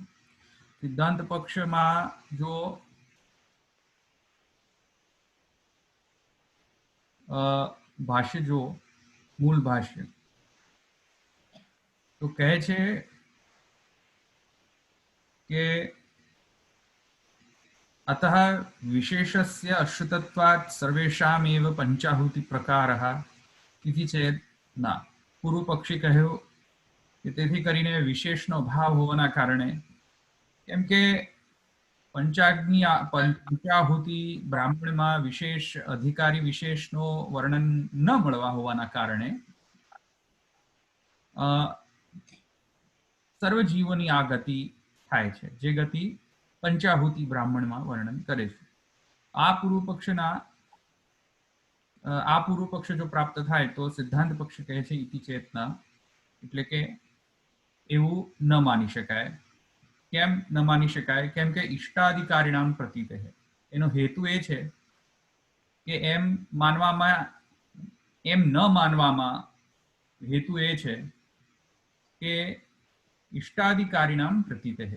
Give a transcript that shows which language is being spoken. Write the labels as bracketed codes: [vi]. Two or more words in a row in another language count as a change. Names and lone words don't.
[gu] સિદ્ધાંત પક્ષમાં જો ભાષ્ય જો મૂળ ભાષ્ય તો કહે છે કે [sa] अतः विशेषस्य अश्रुतत्वात् सर्वेषामेव पंचाहुति प्रकारः इति चेत् न. [gu] પૂર્વ પક્ષી કહ્યું કે તેથી કરીને વિશેષનો ભાવ હોવાના કારણે, કેમ કે પંચાહુતિ બ્રાહ્મણમાં વિશેષ અધિકારી વિશેષનો વર્ણન ન મળવા હોવાના કારણે સર્વ જીવોની આ ગતિ થાય છે, જે ગતિ પંચાહુતિ બ્રાહ્મણ મેં વર્ણન કરે છે. આ પૂર્વ પક્ષ જો પ્રાપ્ત થાય તો સિદ્ધાંત પક્ષ કહે છે [sa] इति चेतना, [gu] એટલે કે એવું ન માની શકાય. કેમ ન માની શકાય? કેમ કે ઇષ્ટાધિકારીણામ પ્રતીતે છે. એનો હેતુ એ છે કે એમ માનવામાં, એમ ન માનવામાં હેતુ એ છે કે ઇષ્ટાધિકારીણામ પ્રતીતે છે.